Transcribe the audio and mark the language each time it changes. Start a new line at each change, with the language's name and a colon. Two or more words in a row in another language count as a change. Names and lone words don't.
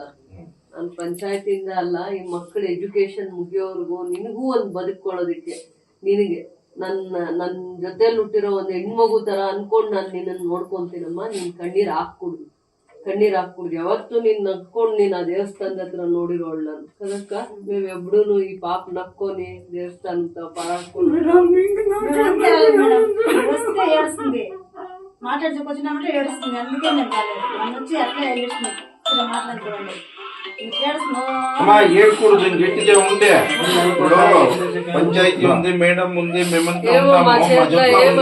Kannada: ನಾನು ಪಂಚಾಯತಿಯಿಂದ ಅಲ್ಲ, ಈ ಮಕ್ಕಳ ಎಜುಕೇಶನ್ ಮುಗಿಯೋರ್ಗು ನಿನಗೂ ಒಂದು ಬದುಕೊಳ್ಳೋದಿಕ್ಕೆ, ನಿನಗೆ ನನ್ನ ಜೊತೆಲಿ ಹುಟ್ಟಿರೋ ಒಂದು ಹೆಣ್ಮಗು ತರ ಅನ್ಕೊಂಡ್ ನಾನು ನಿನ್ನನ್ನು ನೋಡ್ಕೊಂತೀನಮ್ಮ. ನೀನ್ ಕಣ್ಣೀರ್ ಹಾಕ್ಕೊಡು. ಯಾವತ್ತು ನೀನ್ ನಕ್ಕೊಂಡ್ ನೀನ್ ಆ ದೇವಸ್ಥಾನದ ಹತ್ರ ನೋಡಿರೋಳ್ ನಾನು ಕದಕ್ಕ. ನೀವೆಬ್ರು ಈ ಪಾಪ ನಕ್ಕೋನಿ ದೇವಸ್ಥಾನ ಪಾರಾಡ್ಕೊಂಡು
Telugu: మాట్లాడుకోవచ్చు ఏడుస్తుంది. అందుకే నేను రాలేదు. నన్ను వచ్చి అట్లా ఏడుస్తుంది. ఇలా మాట్లాడుకోవాలి. అమ్మా ఏడుకూడదు, గట్టిగా ఉండే. ఇప్పుడు పంచాయతీ ఉంది, మేడం ఉంది, మేమంతా ఉన్నాము.